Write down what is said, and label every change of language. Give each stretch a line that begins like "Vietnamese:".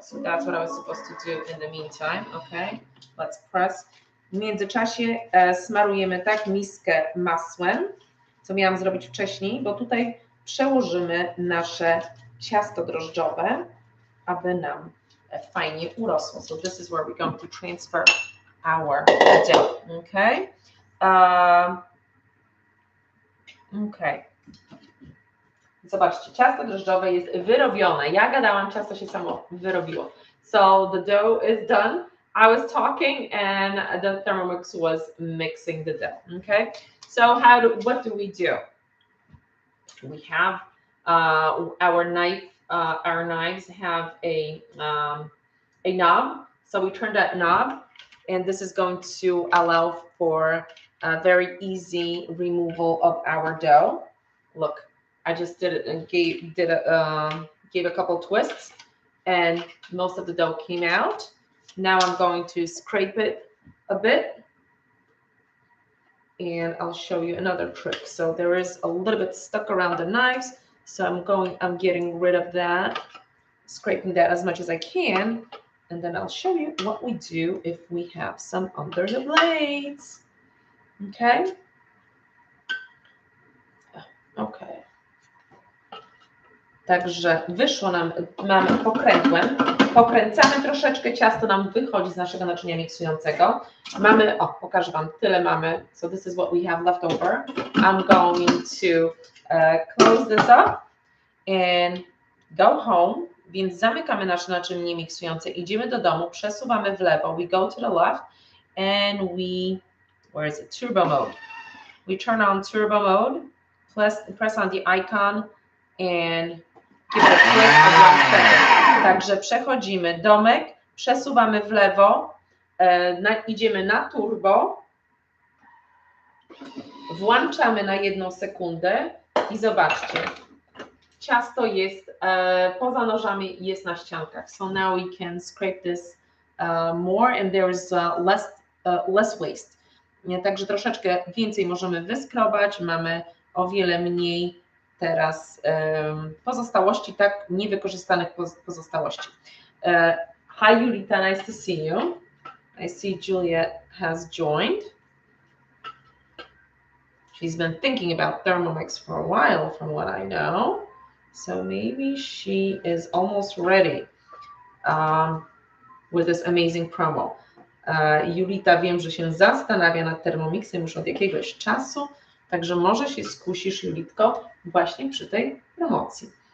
English: So that's what I was supposed to do in the meantime. Okay, let's press.
Polish: W międzyczasie smarujemy tak miskę masłem, co miałam zrobić wcześniej, bo tutaj przełożymy nasze ciasto drożdżowe, aby nam fajnie urosło.
English: So this is where we're going to transfer our dough. Okay. Okay.
Polish: Zobaczcie, ciasto drożdżowe jest wyrobione. Ja gadałam, ciasto się samo wyrobiło.
English: So the dough is done. I was talking and the Thermomix was mixing the dough. Okay. So what do we do? We have our knife. Our knives have a knob. So we turn that knob, and this is going to allow for a very easy removal of our dough. Look, I just did it and gave a couple twists, and most of the dough came out. Now I'm going to scrape it a bit, and I'll show you another trick. So there is a little bit stuck around the knives, so I'm getting rid of that, scraping that as much as I can, and then I'll show you what we do if we have some under the blades. Okay, Ok.
Polish: Także wyszło nam, mamy pokrętłem. Pokręcamy troszeczkę, ciasto nam wychodzi z naszego naczynia miksującego. Mamy, o, pokażę Wam, tyle mamy.
English: So this is what we have left over. I'm going to close this up and go home.
Polish: Więc zamykamy nasze naczynie miksujące, idziemy do domu, przesuwamy w lewo,
English: we go to the left and we, where is it, turbo mode. We turn on turbo mode, press on the icon and give it a click of 1 second.
Polish: Także przechodzimy domek, przesuwamy w lewo, idziemy na turbo, włączamy na 1 sekundę i zobaczcie, ciasto jest poza nożami, jest na ściankach.
English: So now we can scrape this more and there is less waste.
Polish: Także troszeczkę więcej możemy wyskrobać, mamy o wiele mniej teraz pozostałości, tak, niewykorzystanych pozostałości.
English: Hi Julita, nice to see you. I see Juliet has joined. She's been thinking about Thermomix for a while from what I know. So maybe she is almost ready with this amazing promo.
Polish: Julita, wiem, że się zastanawia nad Thermomixem już od jakiegoś czasu, także może się skusisz, Julitko, właśnie przy tej promocji.